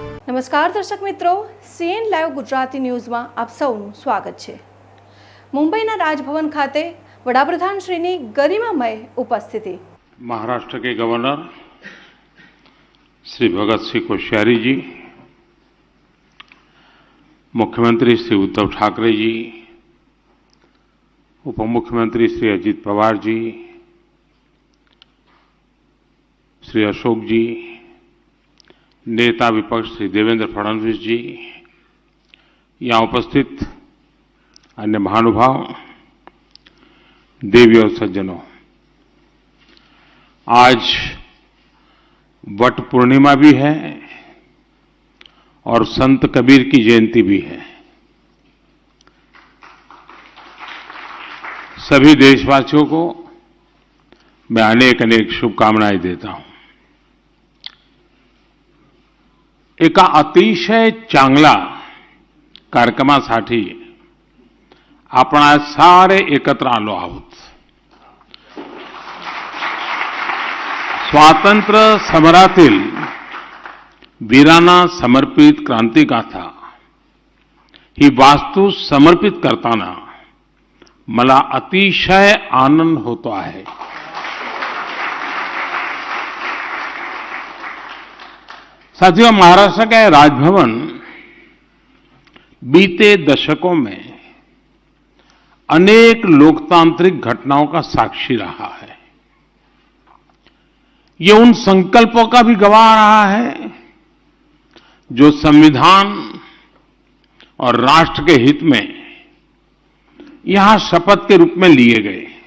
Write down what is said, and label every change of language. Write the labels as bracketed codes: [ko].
[gu] નમસ્કાર દર્શક મિત્રો, સીએન લાઈવ ગુજરાતી ન્યૂઝમાં આપ સૌનું સ્વાગત છે। મુંબઈના રાજભવન ખાતે વડાપ્રધાન શ્રીની ગરિમામય ઉપસ્થિતિ। [hi] महाराष्ट्र के गवर्नर श्री भगत सिंह कोश्यारी जी, मुख्यमंत्री श्री उद्धव ठाकरे जी, उप मुख्यमंत्री श्री अजित पवार जी, श्री अशोक जी, नेता विपक्ष श्री देवेंद्र फडणवीस जी, यहाँ उपस्थित अन्य महानुभाव, देवी और सज्जनों, आज वट पूर्णिमा भी है और संत कबीर की जयंती भी है। सभी देशवासियों को मैं अनेक अनेक शुभकामनाएं देता हूं। [mr] एका अतिशय चांगला कार्यक्रमासाठी आपण आज सारे एकत्र आलो आहोत। स्वातंत्र्य समरातील वीरांना समर्पित क्रांतिगाथा ही वास्तू समर्पित करताना मला अतिशय आनंद होतो आहे। [hi] साथियों, महाराष्ट्र के राजभवन बीते दशकों में अनेक लोकतांत्रिक घटनाओं का साक्षी रहा है। ये उन संकल्पों का भी गवाह रहा है जो संविधान और राष्ट्र के हित में यहां शपथ के रूप में लिए गए।